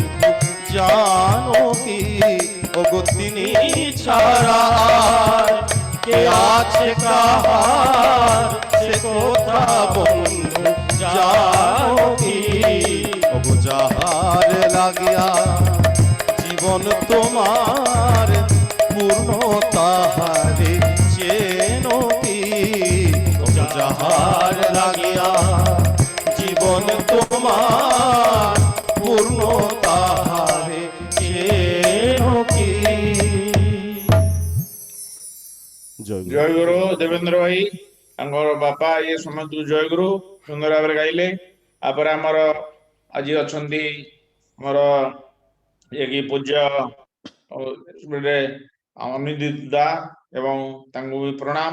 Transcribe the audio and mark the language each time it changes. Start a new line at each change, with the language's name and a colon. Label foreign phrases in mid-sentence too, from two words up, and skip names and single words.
Bangla: জানো কি ওগো তিনি ছাড়া আর কে আছে কাহার সে কোথা বন্ধু জানো কি ওগো যাহার লাগিয়া জীবন তোমার পূর্ণ তাহারে চেন কি যাহার লাগিয়া জীবন তোমার পূর্ণ তাহারে চেন কি জয় গুরু।
Odia: ଜୟ ଗୁରୁ ଦେବେନ୍ଦ୍ର ଭାଇ ତାଙ୍କର ବାପା ଇଏ ସମସ୍ତଙ୍କୁ ଜୟ ଗୁରୁ ସୁନ୍ଦର ଭାବରେ ଗାଇଲେ। ତାପରେ ଆମର ଆଜି ଅଛନ୍ତି ଆମର ଇଏକି ପୂଜ୍ୟ ଅନିଦିତ ଦା ଏବଂ ତାଙ୍କୁ ବି ପ୍ରଣାମ।